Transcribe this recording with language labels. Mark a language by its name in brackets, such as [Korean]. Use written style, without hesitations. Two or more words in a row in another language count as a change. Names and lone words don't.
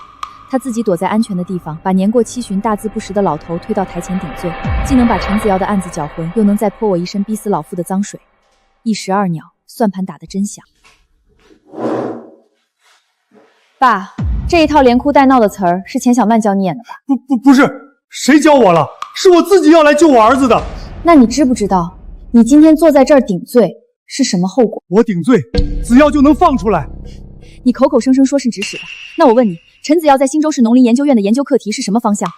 [Chinese] 他自己躲在安全的地方，把年過70、大字不識的老頭推到台前頂罪，既能把陳子瑤的案子攪渾，又能再潑我一身逼死老夫的髒水。一石二鳥，算盤打得真響。爸，這一套連哭帶鬧的詞兒是錢小曼教你演的吧？不是，誰教我了？是我自己要來救我兒子的。那你知不知道，你今天坐在這兒頂罪是什麼後果？我頂罪，子耀就能放出來。你口口聲聲說是指使的，那我問你，陳子耀在新州市農林研究院的研究課題是什麼方向？